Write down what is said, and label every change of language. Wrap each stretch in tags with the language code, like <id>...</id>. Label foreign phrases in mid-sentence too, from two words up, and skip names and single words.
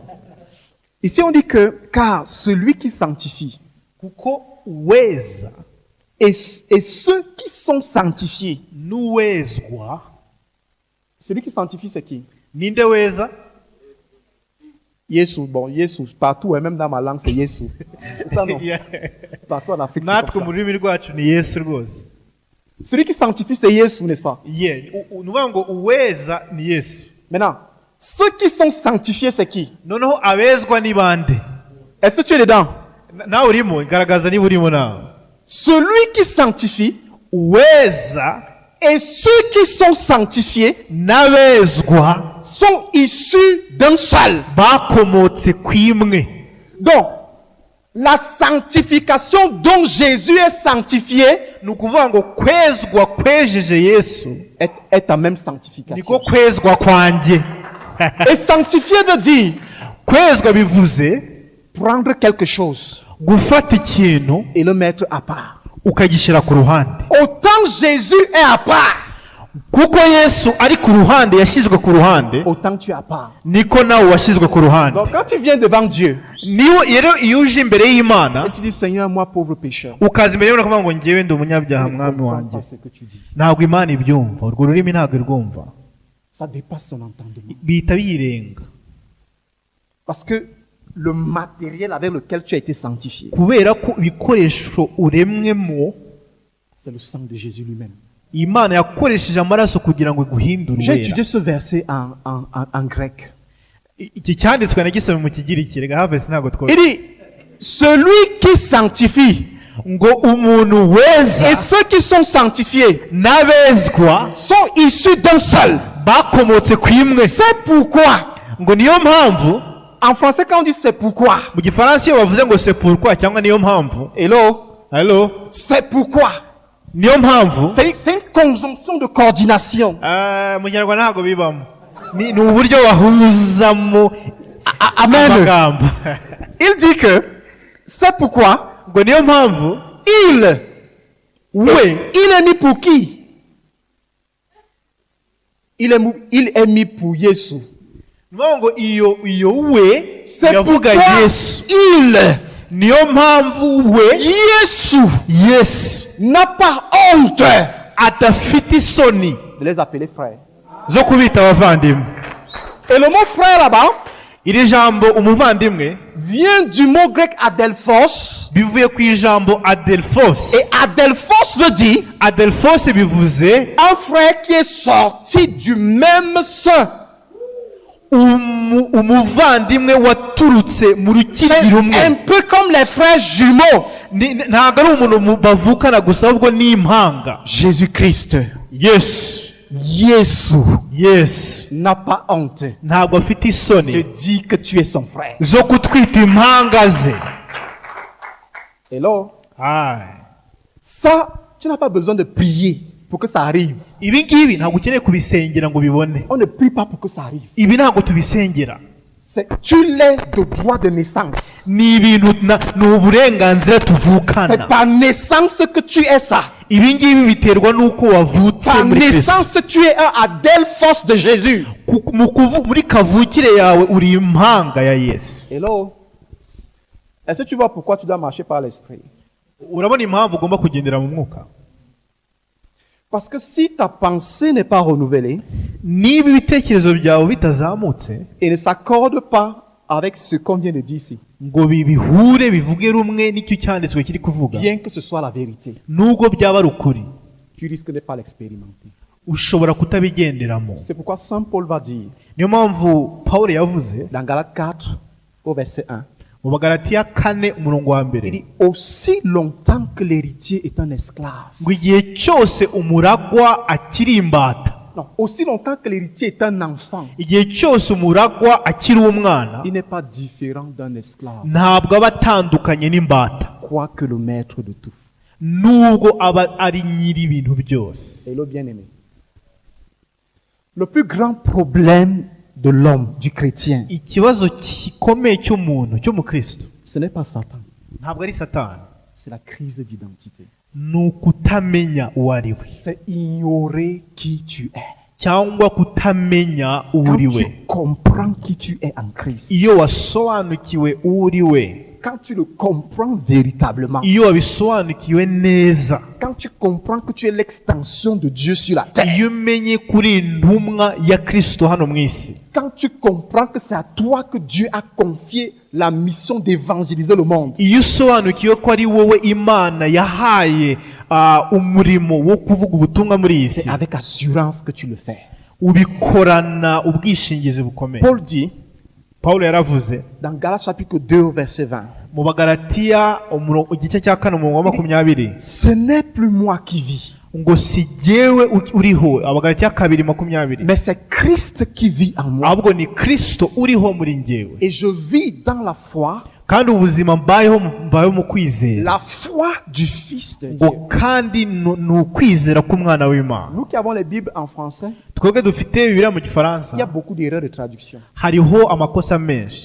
<fr>Ici, on dit que, car celui qui sanctifie,</fr> <rw>Kuko uweza</rw> <fr>et ceux qui sont sanctifiés,</fr> <rw>n'uwezwa.</rw> <fr>celui qui sanctifie, c'est qui?</fr> <rw>Ninde weza? Yesu,</rw> <fr>bon, Yesu, partout, et même dans ma langue, c'est Yesu. C'est ça, non? Yeah. Partout en Afrique, c'est</fr> <rw>Natwe</rw> <fr>comme</fr> <rw>mu</rw> <fr>ça.</fr> <rw>rurimi rwacu ni Yesu rwose.</rw> <fr>Celui qui sanctifie, c'est Yesu, n'est-ce pas? Yeah.</fr> <rw>Nuvuga ngo uweza ni Yesu.</rw> <fr>Maintenant, ceux qui sont sanctifiés, c'est qui?</fr> <rw>Noneho abezwa ni bande?</rw> <fr>Est-ce que tu es dedans?</fr> <rw>Nawe urimo, garagaza niba urimo nawe.</rw> <fr>Celui qui sanctifie,</fr> <rw>Uweza</rw> <fr>Et ceux qui sont sanctifiés</fr> <rw>n'abezwa</rw> <fr>sont issus d'un seul.</fr> <rw>bakomotse ku imwe.</rw> <fr>Donc, la sanctification dont Jésus est sanctifié</fr> <rw>Ni ukuvuga ngo kwezwa kwejeje Yesu</rw> <fr>est ta même sanctification.</fr> <rw>niko kwezwa kwanjye.</rw> <fr>Et sanctifier veut dire</fr> <rw>Kwezwa bivuze</rw> <fr>prendre quelque chose</fr> <rw>gufata ikintu</rw> <fr>et le mettre à part.</fr> <rw>ukagishyira ku ruhande.</rw> <fr>Autant Jésus est à part,</fr> <rw>Kuko Yesu ari ku ruhande, yashyizwe ku ruhande,</rw> <fr>autant tu es à part.</fr> <rw>niko nawe washyizwe ku ruhande.</rw> <fr>Donc quand tu viens devant Dieu</fr> <rw>Rero iyo uje imbere y'Imana</rw> <fr>et tu dis Seigneur, moi pauvre pécheur,</fr> <rw>ukaza imbere y'Imana ukavuga ngo njyewe ndi umunyabyaha</rw> <fr>je ne</fr> <rw>mwami</rw> <fr>comprends</fr> <rw>wanjye,</rw> <fr>pas ce que tu dis.</fr> <rw>ntabwo Imana ibyumva, urwo rurimi ntabwo irwumva,</rw> <fr>Ça dépasse ton entendement.</fr> <rw>bihita biyirenga.</rw> <fr>Parce que le matériel avec lequel tu as été sanctifié,</fr> <rw>Kubera ko ibikoresho uremwemo</rw> <fr>c'est le sang de Jésus lui-même.</fr> <rw>Imana yakoresheje amaraso kugira ngo iguhindure</rw> <fr>J'ai</fr> <rw>uwera.</rw> <fr>étudié ce verset en grec.</fr> <rw>Iki cyanditswe nagisomye mu kigiriki, rega havesi ntabwo</rw> <fr>Il dit, celui qui sanctifie</fr> <rw>ngo umuntu weza</rw> <fr>et ceux qui sont sanctifiés</fr> <rw>n'abezwa</rw> <fr>sont issus d'un seul.</fr> <rw>bakomotse ku imwe.</rw> <fr>C'est pourquoi,</fr> <rw>Ngo niyo mpamvu</rw> <fr>en français quand on dit c'est pourquoi,</fr> <rw>mu gifaransa iyo bavuze ngo</rw> <fr>c'est pourquoi</fr> <rw>cyangwa niyo mpamvu, hello,</rw> <fr>c'est pourquoi.</fr> <rw>niyo mpamvu,</rw> <fr>C'est une conjonction de coordination.</fr> <rw>mu Kinyarwanda ntabwo bibamo, ni uburyo bahuzamo Amen. amagambo.</rw> <fr>Il dit que c'est pourquoi</fr> <rw>Ngo niyo mpamvu</rw> <fr>il est mis pour qui? Il est mis pour Jésus.</fr> <rw>niyo ngo iyo we</rw> <fr>C'est</fr> <rw>yavuga</rw> <fr>pourquoi</fr> <rw>Yesu,</rw> <fr>il,</fr> <rw>niyo mpamvu we</rw> <fr>Jésus,</fr> <rw>Yesu</rw> <fr>n'a pas honte</fr> <rw>adafite isoni</rw> <fr>de les appeler frères.</fr> <rw>zo kubita abavandimwe.</rw> <fr>Et le mot frère là-bas</fr> <rw>Iri jambo umuvandimwe</rw> <fr>vient du mot grec adelphos.</fr> <rw>bivuye ku ijambo adelphos.</rw> <fr>Et adelphos veut dire</fr> <rw>Adelphos bivuze</rw> <fr>un frère qui est sorti du même sein.</fr> <rw>umuvandimwe waturutse mu</rw> <fr>C'est</fr> <rw>rukiri rumwe.</rw> <fr>un peu comme les frères jumeaux.</fr> <rw>Ntabwo ari umuntu bavukana gusa, ahubwo ni impanga.</rw> <fr>Jésus-Christ,</fr> <rw>Yesu</rw> <fr>n'a pas honte</fr> <rw>ntabwo afite</rw> <fr>de</fr> <rw>isoni</rw> <fr>dire que tu es son frère.</fr> <rw>zo kutwita impanga ze. Hello? Aye.</rw> <fr>Ça, tu n'as pas besoin de prier pour que ça arrive.</fr> <rw>Ibi ngibi ntabwo ukeneye kubisengera ngo ubibone.</rw> <fr>On ne prie pas pour que ça arrive.</fr> <rw>Ibi ntabwo tubisengera,</rw> <fr>Tu l'es de droit de naissance.</fr> <rw>ni ibintu ni uburenganzira</rw> <fr>C'est</fr> <rw>tuvukana.</rw> <fr>par naissance que tu es ça.</fr> <rw>Ibi ngibi biterwa n'uko wavutse</rw> <fr>Par</fr> <rw>muri Kristo.</rw> <fr>naissance, tu es un adelphos de Jésus.</fr> <rw>Muri kavukire yawe uri impanga ya Yesu. Hello?</rw> <fr>Est-ce que tu vois pourquoi tu dois marcher par l'esprit?</fr> <rw>Urabona impamvu ugomba kugendera mu mwuka?</rw> <fr>Parce que si ta pensée n'est pas renouvelée</fr> <rw>Niba ibitekerezo byawe bitazamutse</rw> <fr>et ne s'accorde pas avec ce qu'on vient de dire ici,</fr> <rw>ngo bihure bivuge rumwe n'icyo cyanditswe kiri kuvuga,</rw> <fr>bien que ce soit la vérité,</fr> <rw>nubwo byaba ari ukuri,</rw> <fr>tu risques de ne pas l'expérimenter.</fr> <rw>ushobora kutabigenderamo.</rw> <fr>C'est pourquoi Saint Paul va dire</fr> <rw>Niyo mpamvu Pawulo yavuze</rw> <fr>dans Galates 4 au verset 1,</fr> <rw>mu Bagalatiya 4 umurongo wa</rw> <fr>il</fr> <rw>mbere</rw> <fr>dit aussi longtemps que l'héritier est un esclave.</fr> <rw>ngo igihe cyose umuragwa akiri imbata,</rw> <fr>Non, aussi longtemps que l'héritier est un enfant,</fr> <rw>igihe cyose umuragwa akiri umwana,</rw> <fr>il n'est pas différent d'un esclave,</fr> <rw>ntabwo aba atandukanye n'imbata,</rw> <fr>quoique le maître de tout.</fr> <rw>nubwo aba ari nyiri ibintu byose.</rw> <fr>Et le bien-aimé, le plus grand problème de l'homme, du chrétien,</fr> <rw>Ikibazo gikomeye cy'umuntu cy'umukristo</rw> <fr>ce n'est pas Satan,</fr> <rw>ntabwo ari Satani,</rw> <fr>c'est la crise d'identité.</fr> <rw>ni ukutamenya uwo ari we,</rw> <fr>C'est ignorer qui tu es.</fr> <rw>cyangwa kutamenya uwo</rw> <fr>Quand</fr> <rw>uri we.</rw> <fr>tu comprends qui tu es en Christ,</fr> <rw>Iyo wasobanukiwe uwo uri we,</rw> <fr>quand tu le comprends véritablement,</fr> <rw>iyo wabisobanukiwe neza,</rw> <fr>quand tu comprends que tu es l'extension de Dieu sur la terre,</fr> <rw>iyo umenye kuri intumwa ya Kristo hano mu isi,</rw> <fr>quand tu comprends que c'est à toi que Dieu a confié la mission d'évangéliser le monde,</fr> <rw>iyo usobanukiwe ko ari wowe Imana yahaye umurimo wo kuvuga ubutumwa muri iyi si,</rw> <fr>c'est avec assurance que tu le fais.</fr> <rw>ubikorana ubwishingizi bukomeye.</rw> <fr>Paul dit</fr> <rw>Pawulo yaravuze</rw> <fr>dans Galates chapitre 2 verset 20,</fr> <rw>mu Bagalatiya igice cya 4:20</rw> <fr>Ce n'est plus moi qui vis,</fr> <rw>ngo si jyewe uriho, Abagalatiya 2:20,</rw> <fr>mais c'est Christ qui vit en moi.</fr> <rw>ahubwo ni Kristo uriho muri njyewe,</rw> <fr>Et je vis dans la foi,</fr> <rw>kandi ubuzima mbayeho mu kwizera,</rw> <fr>la foi du Fils de</fr> <rw>ngo</rw> <fr>Dieu.</fr> <rw>kandi ni ukwizera k'umwana w'Imana.</rw> <fr>Nous qui avons les Bibles en français,</fr> <rw>Twebwe dufite Bibiliya mu Gifaransa,</rw> <fr>il y a beaucoup d'erreurs de traduction.</fr> <rw>hariho amakosa menshi,</rw>